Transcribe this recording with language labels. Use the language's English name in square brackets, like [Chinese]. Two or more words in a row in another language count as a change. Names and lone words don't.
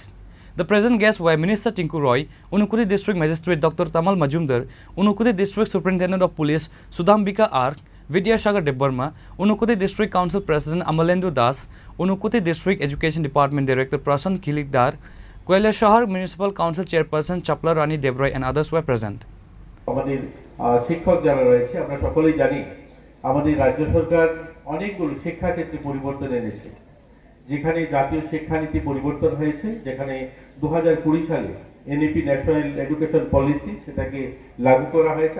[English] The present guests were Minister Tinku Roy, Unakoti District Magistrate Dr. Tamal Majumdar, Unakoti District Superintendent of Police Sudambika R, Vidyasagar Debarma, Unakoti District Council President Amalendu Das, Unakoti District Education Department Director Prasan Khilikdar, Koilashahar Municipal Council Chairperson Chapla Rani Debroy and others were present. [Bangla] আমাদের শিক্ষক যারা রয়েছে আমরা সকলেই জানি আমাদের রাজ্য সরকার অনেকগুলো শিক্ষা ক্ষেত্রে পরিবর্তন এনেছে, যেখানে জাতীয় শিক্ষানীতি পরিবর্তন হয়েছে, যেখানে 2020 সালে [English] NEP National Education Policy [Bangla] সেটাকে লাগু করা হয়েছে।